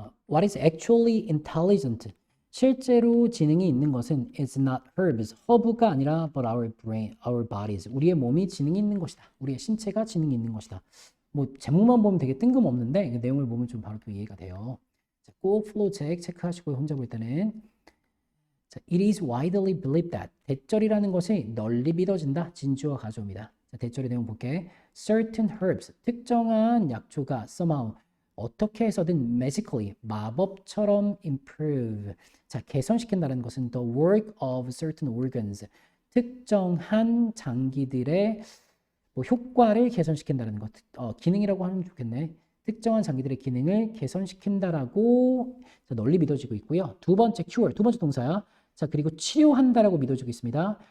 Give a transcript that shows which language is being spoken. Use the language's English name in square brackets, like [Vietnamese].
[English] What is actually intelligent? [Korean] 실제로 지능이 있는 것은 [English] is not herbs, [Korean] 허브가 아니라 [English] but our brain, our bodies. [Korean] 우리의 몸이 지능이 있는 것이다. 우리의 신체가 지능이 있는 것이다. 뭐 제목만 보면 되게 뜬금없는데 그 내용을 보면 좀 바로 또 이해가 돼요. 자, 꼭 플로우 체크하시고 혼자 볼 때는 자, [English] it is widely believed that [Korean] 대절이라는 것이 널리 믿어진다. 진주어 가져옵니다. 자, 대절의 내용 볼게. [English] certain herbs, [Korean] 특정한 약초가 [English] somehow [Korean] 어떻게 해서든 [English] magically [Korean] 마법처럼 [English] improve. [Korean] 자, 개선시킨다는 것은 [English] the work of certain organs. [Korean] 특정한 장기들의 뭐 효과를 개선시킨다는 것. 기능이라고 하면 좋겠네. 특정한 장기들의 기능을 개선시킨다라고 널리 믿어지고 있고요. 두 번째 [English] cure, [Korean] 두 번째 동사야. 자, 그리고 치료한다라고 믿어지고 있습니다.